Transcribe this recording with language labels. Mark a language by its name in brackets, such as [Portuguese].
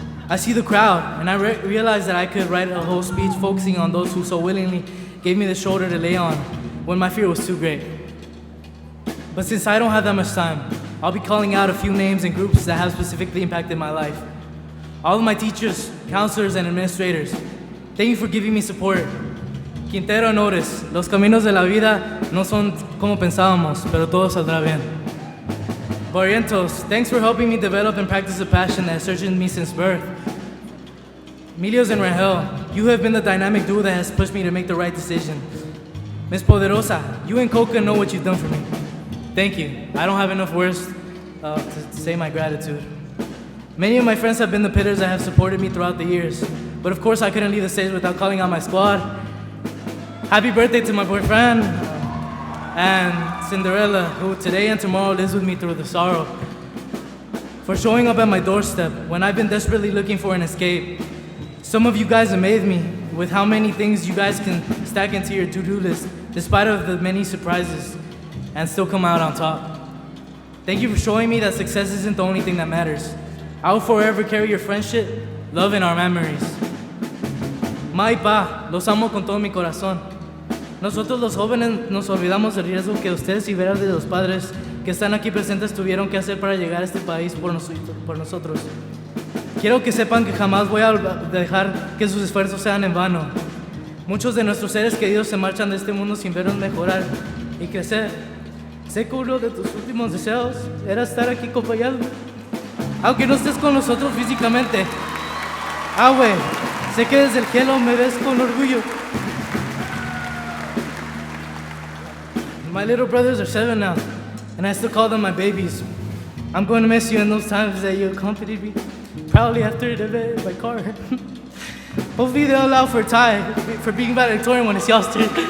[English] I see the crowd and I realize that I could write a whole speech focusing on those who so willingly gave me the shoulder to lay on when my fear was too great. But since I don't have that much time, I'll be calling out a few names and groups that have specifically impacted my life. All of my teachers, counselors, and administrators, thank you for giving me support. [Spanish] Quintero Honores, los caminos de la vida no son como pensábamos, pero todo saldrá bien. [English] Barrientos, thanks for helping me develop and practice a passion that has searched in me since birth. Milios and Rahel, you have been the dynamic duo that has pushed me to make the right decision. Miss Poderosa, you and Coca know what you've done for me. Thank you. I don't have enough words to say my gratitude. Many of my friends have been the pitters that have supported me throughout the years, but of course I couldn't leave the stage without calling out my squad. Happy birthday to my boyfriend and Cinderella, who today and tomorrow lives with me through the sorrow. For showing up at my doorstep when I've been desperately looking for an escape. Some of you guys amaze me with how many things you guys can stack into your to-do list, despite of the many surprises, and still come out on top. Thank you for showing me that success isn't the only thing that matters. I will forever carry your friendship, love, and our memories. [Spanish] Ma y pa, los amo con todo mi corazón. Nosotros los jóvenes nos olvidamos del riesgo que ustedes y veras de los padres que están aquí presentes tuvieron que hacer para llegar a este país por nosotros. Quiero que sepan que jamás voy a dejar que sus esfuerzos sean en vano. Muchos de nuestros seres queridos se marchan de este mundo sin vernos mejorar y crecer. Sé que uno de tus últimos deseos era estar aquí acompañado, aunque no estés con nosotros físicamente. Güey, sé que desde el cielo me ves con orgullo. [English] My little brothers are 7 now, and I still call them my babies. I'm going to miss you in those times that you accompanied me proudly after the event in my car. Hopefully they'll allow for a tie for being valedictorian when it's y'all's turn.